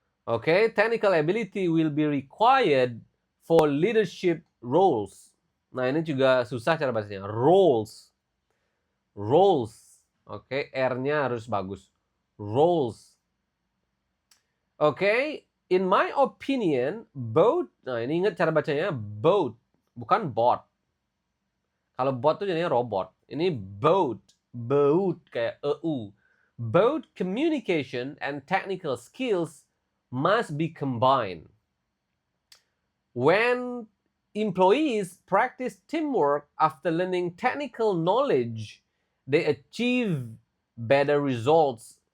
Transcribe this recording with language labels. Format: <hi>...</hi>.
<en>Oke, technical ability will be required for leadership roles.</en> <id>Nah, ini juga susah cara bacanya. Roles. Roles. Oke, R-nya harus bagus. Roles.</id> <en>Oke, in my opinion, both.</en> <id>Nah, ini ingat cara bacanya both, bukan bot. Kalau bot itu jadinya robot. Ini both.</id> <en>Both kayak EU. Both communication and technical skills must be combined. When employees practice teamwork after learning technical knowledge, they achieve better results.</en>